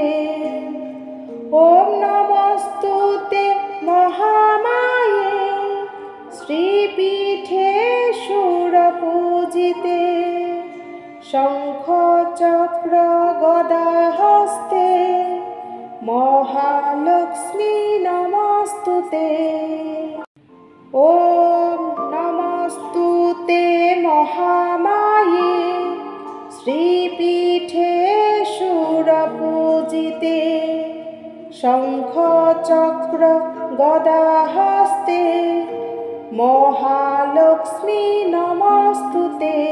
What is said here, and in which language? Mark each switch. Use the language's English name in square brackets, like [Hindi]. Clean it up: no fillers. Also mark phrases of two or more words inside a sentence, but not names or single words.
[Sanskrit] ওম নমস্তুতে মহামায়ে শ্রীপীঠে সুরপূজিতে শঙ্খ চক্র গদা হস্তে महालक्ष्मी नमस्तुते। ॐ नमस्तुते महामाये श्रीपीठे शूरपूजिते शंख चक्र गदाहस्ते महालक्ष्मी नमस्तुते।